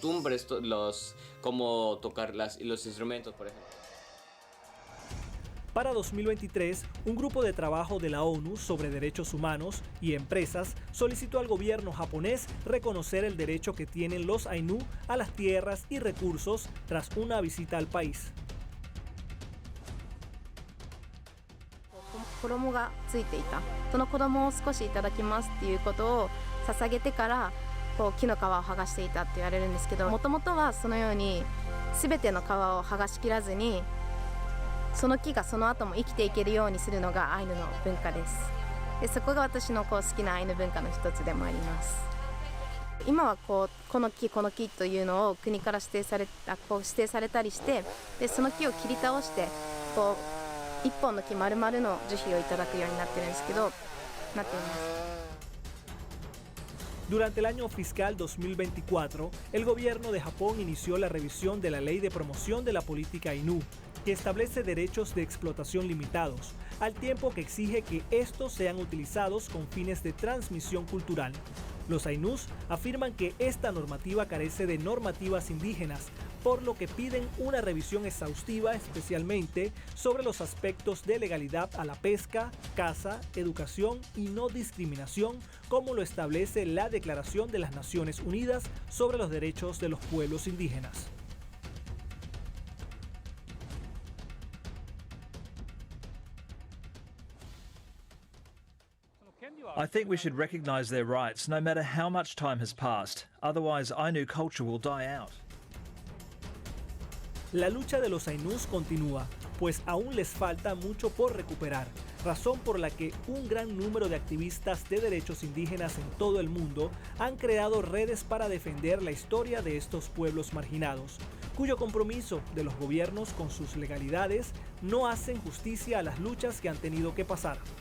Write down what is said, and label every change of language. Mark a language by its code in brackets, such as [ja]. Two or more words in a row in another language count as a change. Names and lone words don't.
[es] cómo tocar los instrumentos, por ejemplo. Para 2023, un grupo de trabajo de la ONU sobre derechos humanos y empresas solicitó al gobierno japonés reconocer el derecho que tienen los Ainu a las tierras y recursos tras una visita al país. [ja] 衣がついていた。その子供を少しいただきますっていうことを捧げてからこう木の皮を剥がしていたって言われるんですけど、もともとはそのように全ての皮を剥がしきらずにその木がその後も生きていけるようにするのがアイヌの文化です。でそこが私の好きなアイヌ文化の一つでもあります。今はこの木というのを国から指定されたりして、でその木を切り倒して一本の木丸々の樹皮をいただくようになってるんですけど、なっています。 [es] Durante el año fiscal 2024, el gobierno de Japón inició la revisión de la Ley de Promoción de la Política Ainu, que establece derechos de explotación limitados, al tiempo que exige que estos sean utilizados con fines de transmisión cultural. Los Ainús afirman que esta normativa carece de normativas indígenas, por lo que piden una revisión exhaustiva, especialmente sobre los aspectos de legalidad a la pesca, caza, educación y no discriminación, como lo establece la Declaración de las Naciones Unidas sobre los Derechos de los Pueblos Indígenas. [en] I think we should recognize their rights, no matter how much time has passed. Otherwise, Ainu culture will die out. [es] La lucha de los Ainús continúa, pues aún les falta mucho por recuperar, razón por la que un gran número de activistas de derechos indígenas en todo el mundo han creado redes para defender la historia de estos pueblos marginados, cuyo compromiso de los gobiernos con sus legalidades no hacen justicia a las luchas que han tenido que pasar.